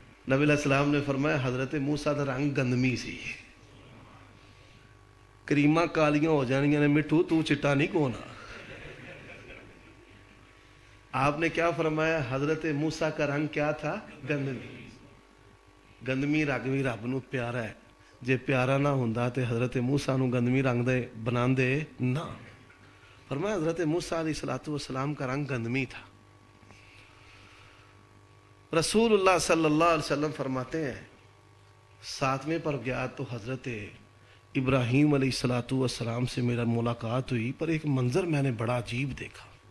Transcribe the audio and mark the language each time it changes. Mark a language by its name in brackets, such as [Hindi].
[Punjabi] نبی علیہ السلام نے فرمایا حضرت موسیٰ دا رنگ گندمی سی، کریمہ کالیاں ہو جانیاں نے مٹھو تو چٹا نہیں کونا. [Urdu] آپ نے کیا فرمایا؟ حضرت موسیٰ کا رنگ کیا تھا؟ گندمی. [Punjabi] گندمی رنگ بھی رب نو پیارا ہے، جے پیارا نہ ہوندا تے حضرت موسیٰ نو گندمی رنگ دے بناندے نہ. [Urdu] فرمایا حضرت موسیٰ علیہ السلام کا رنگ گندمی تھا. رسول اللہ صلی اللہ علیہ وسلم فرماتے ہیں ساتویں پر گیا تو حضرت ابراہیم علیہ السلام سے میرا ملاقات ہوئی. پر ایک منظر میں نے بڑا عجیب دیکھا.